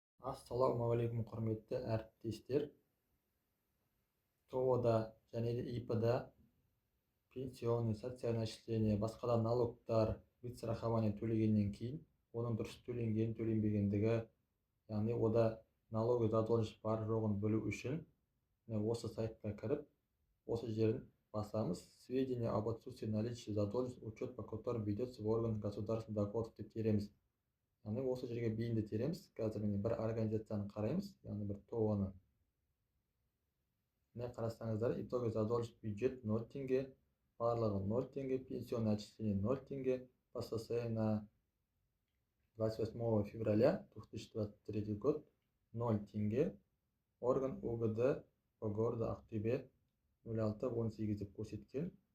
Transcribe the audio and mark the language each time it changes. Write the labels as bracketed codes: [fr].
[kk] Ассалаумағалейкум құрметті әріптестер. ТО-да және де ИП-да [ru] пенсионный, социальное отчисление, [kk] басқа да налогтар, вид страхования төлегеннен кейін оның дұрыс төленген төленбегендігі, яғни ода [ru] налоговый задолженность [kk] бар жоғын білу үшін осы сайтқа кіріп, осы жерін басамыз. [ru] Сведения об отсутствии наличия задолженности, учет по которым ведется в органах государственных доходов [kk] деп тереміз. Яғни осы жерге бейінді тереміз. Қазір міне бір организацияны қараймыз, яғни бір ТО-ны. Міне қарасаңыздар, [ru] итоговый задолженность бюджет [kk] 0 теңге, барлығы 0 теңге, [ru] пенсионное отчисление [kk] 0 теңге, [ru] по состоянию на 28 февраля 2023 год [kk] 0 теңге, [ru] орган УГД по городу [kk] Ақтөбе 06-18 деп көрсеткен.